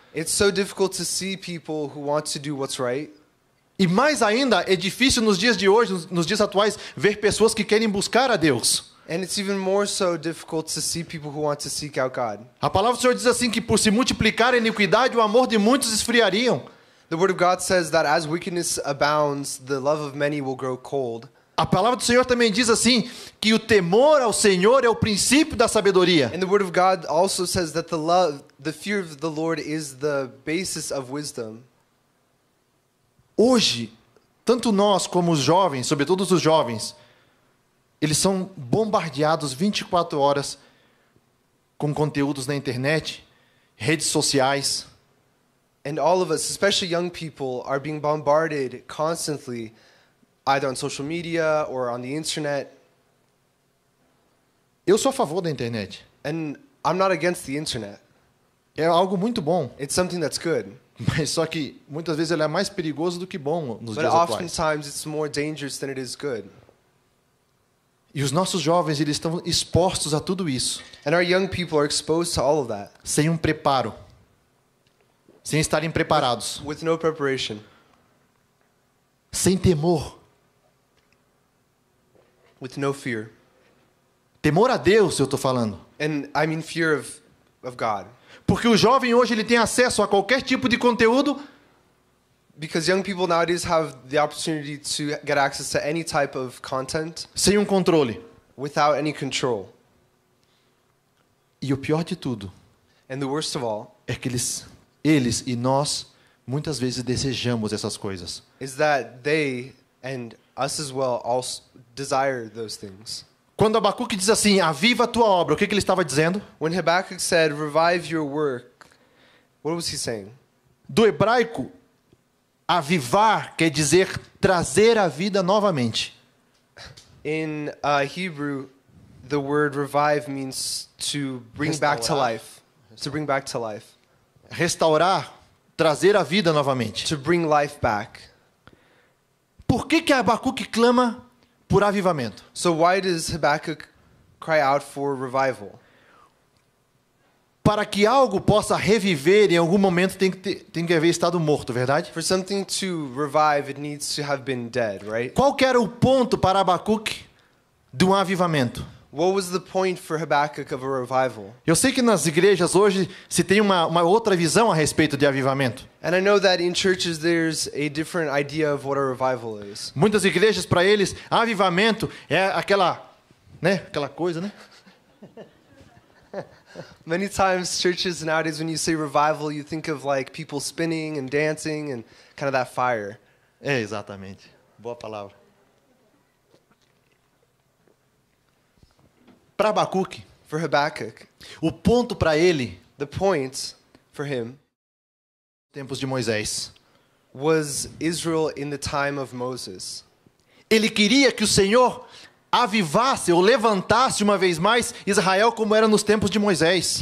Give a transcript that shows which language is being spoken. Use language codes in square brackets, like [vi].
[en] It's so difficult to see people who want to do what's right. [pt] E mais ainda, é difícil nos dias de hoje, nos dias atuais, ver pessoas que querem buscar a Deus. [en] And it's even more so difficult to see people who want to seek out God. [pt] A palavra do Senhor diz assim que por se multiplicar a iniquidade, o amor de muitos esfriariam. [en] The Word of God says that as wickedness abounds, the love of many will grow cold. [pt] A palavra do Senhor também diz assim que o temor ao Senhor é o princípio da sabedoria. [en] And the Word of God also says that the fear of the Lord is the basis of wisdom. [pt] Hoje, tanto nós como os jovens, sobretudo os jovens, eles são bombardeados 24 horas com conteúdos na internet, redes sociais. [en] And all of us, especially young people, are being bombarded constantly, either on social media or on the internet. [pt] Eu sou a favor da internet. [en] And I'm not against the internet. [pt] É algo muito bom, [en] It's something that's good. [pt] mas só que muitas vezes ele é mais perigoso do que bom nos [en] But [pt] dias atuais. [en] oftentimes it's more dangerous than it is good. [pt] E os nossos jovens, eles estão expostos a tudo isso, [en] And our young people are exposed to all of that [pt] sem um preparo, sem estarem preparados, [en] with no preparation, [pt] sem temor. [en] with no fear. [pt] Temor a Deus, eu estou falando. [en] And I mean fear of God. [pt] Porque o jovem hoje ele tem acesso a qualquer tipo de conteúdo [en] Because young people nowadays have the opportunity to get access to any type of content [pt] sem um controle. [en] without any control. [pt] E o pior de tudo [en] And the worst of all [pt] é que eles e nós muitas vezes desejamos essas coisas. [en] is that they and us as well also desire those things. [pt] Quando Abacuque diz assim, aviva a tua obra, o que ele estava dizendo? [en] When Habakkuk said, "Revive your work," what was he saying? [pt] Do hebraico, avivar quer dizer trazer a vida novamente. [en] In Hebrew, the word revive means to bring back to [pt] Restaurar. [en] life. To bring back to life. [pt] Restaurar, trazer a vida novamente. [en] To bring life back. [pt] Por que Abacuque clama por avivamento? [en] So why does Habakkuk cry out for revival? [pt] Para que algo possa reviver, em algum momento tem que haver estado morto, verdade? [en] For something to revive, it needs to have been dead, right? [pt] Qual que era o ponto para Abacuque de um avivamento? [en] What was the point for Habakkuk of a revival? [pt] Eu sei que nas igrejas hoje se tem uma outra visão a respeito de avivamento. [en] And I know that in churches there's a different idea of what a revival is. [pt] Muitas igrejas, para eles, avivamento é aquela coisa, né? [en] Many times churches nowadays when you say revival you think of like people spinning and dancing and kind of that fire. [pt] É, exatamente. Boa palavra. Para Abacuque, [en] For Habakkuk, [pt] o ponto para ele, [en] the point for him [pt] tempos de Moisés. [en] was Israel in the time of Moses. [pt] Ele queria que o Senhor avivasse ou levantasse uma vez mais Israel como era nos tempos de Moisés.